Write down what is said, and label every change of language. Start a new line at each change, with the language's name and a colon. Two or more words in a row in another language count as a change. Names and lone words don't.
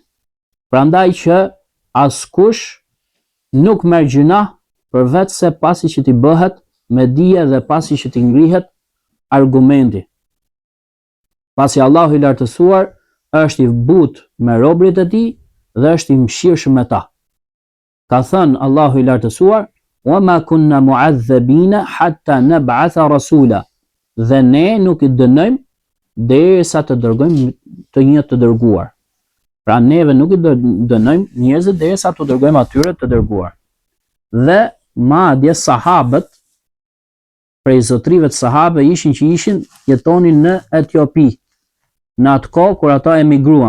Albanian: Prandaj që askush nuk merr gjuna përveç se pasi që t'i bëhet me dije dhe pasi që t'i ngrihet argumenti. Pasi Allahu i lartësuar është i butë me robrit e tij dhe është i mëshirshëm me ta. Ka thënë Allahu i lartësuar:
Arabic: "وما كنا معذبين حتى نبعث رسولا."
Albanian: Dhe ne nuk i dënojmë derisa të dërgojmë të një të dërguar. Pra neve nuk i dënojmë njerëzit derisa të dërgojmë atyre të dërguar. Dhe madje sahabët, prej zotrive të sahabe ishin jetonin në Etiopi, në atë kohë kur ata emigruan.